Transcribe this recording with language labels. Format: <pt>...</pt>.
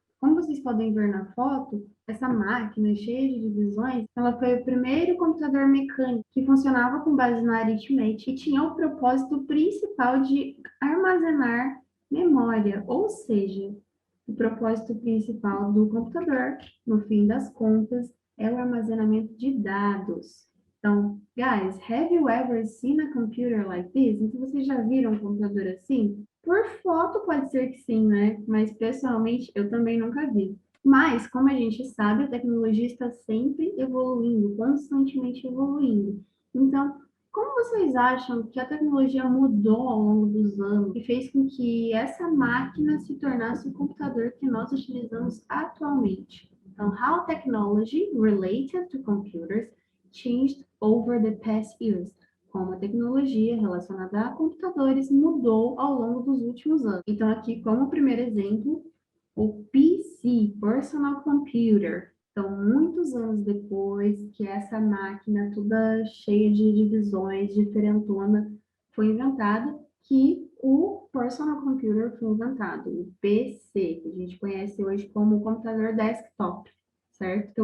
<pt>Como vocês podem ver na foto, essa máquina cheia de divisões, ela foi o primeiro computador mecânico que funcionava com base na aritmética e tinha o propósito principal de armazenar memória, ou seja, o propósito principal do computador, no fim das contas, é o armazenamento de dados.</pt> <en>Então, guys, have you ever seen a computer like this?</en> <pt>Então, vocês já viram um computador assim? Por foto pode ser que sim, né? Mas pessoalmente eu também nunca vi. Mas, como a gente sabe, a tecnologia está sempre evoluindo, constantemente evoluindo. Então, como vocês acham que a tecnologia mudou ao longo dos anos e fez com que essa máquina se tornasse o computador que nós utilizamos atualmente?</pt> <en>Então, how technology related to computers changed over the past years?</en> <pt>Como a tecnologia relacionada a computadores mudou ao longo dos últimos anos. Então, aqui, como primeiro exemplo, o PC, Personal Computer. Então, muitos anos depois que essa máquina toda cheia de divisões, diferentona, foi inventada, que o Personal Computer foi inventado, o PC, que a gente conhece hoje como computador desktop, certo?</pt>